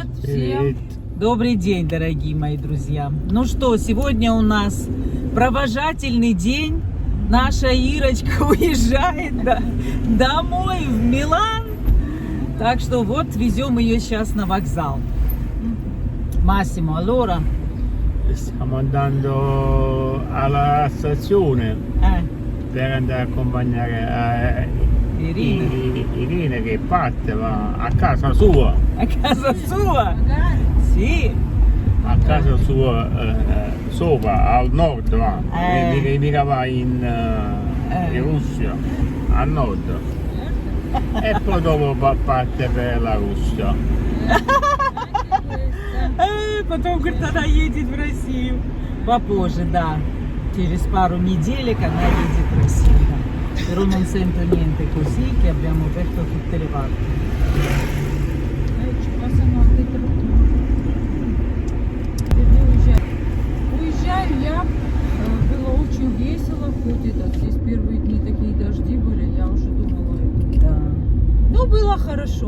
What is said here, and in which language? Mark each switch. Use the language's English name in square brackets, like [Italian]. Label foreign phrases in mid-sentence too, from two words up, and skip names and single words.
[Russian] Привет. всем! Добрый день, дорогие мои друзья! Ну что, сегодня у нас провожательный день. Наша Ирочка уезжает домой в Милан. Так что вот везем ее сейчас на вокзал. [Italian] Massimo, allora. Stiamo andando alla stazione per andare a accompagnare Irina. Irina che parte, va a casa sua. A casa sua? Sì. A casa sua sopra, al nord, va. Mica va in Russia, al nord. E poi dopo parte per la Russia. [Russian] Потом, говорит, она едет в Россию. Попозже, да. Через пару неделек она едет в Россию. [Italian] Però non sento niente così che abbiamo aperto tutte le parti. [Russian] Уезжаю я. Было очень весело, хоть здесь первые дни такие дожди были, я уже думала. Да. Ну, было хорошо.